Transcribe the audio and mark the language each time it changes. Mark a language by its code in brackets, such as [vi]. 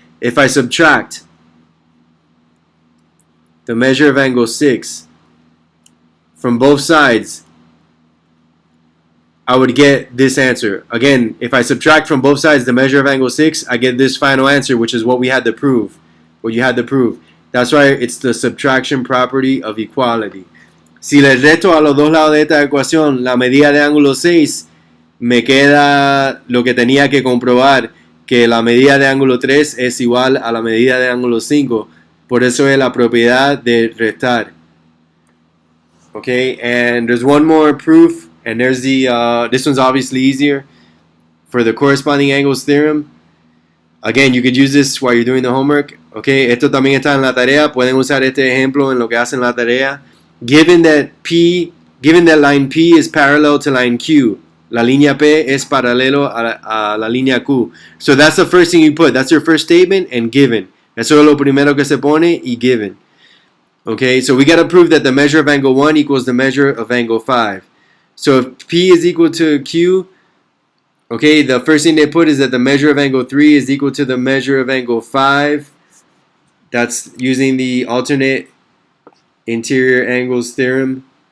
[en] If I subtract the measure of angle 6 from both sides, I would get this answer. Again, if I subtract from both sides the measure of angle 6, I get this final answer, which is what we had to prove. What you had to prove. That's why it's the subtraction property of equality. [es] Si le resto a los dos lados de esta ecuación la medida de ángulo 6, me queda lo que tenía que comprobar, que la medida de ángulo 3 es igual a la medida de ángulo 5. Por eso es la propiedad de restar. [en] Okay, and there's one more proof, and there's the this one's obviously easier for the corresponding angles theorem. Again, you could use this while you're doing the homework. [es] Okay, esto también está en la tarea. Pueden usar este ejemplo en lo que hacen la tarea. [en] Given that line P is parallel to line Q, [es] la línea P es paralelo a la línea Q. [en] So that's the first thing you put. That's your first statement, and given. [es] Eso es lo primero que se pone, y given. [en] Okay, so we got to prove that the measure of angle 1 equals the measure of angle 5. So if P is equal to Q, okay, the first thing they put is that the measure of angle 3 is equal to the measure of angle 5. That's using the alternate interior angles theorem.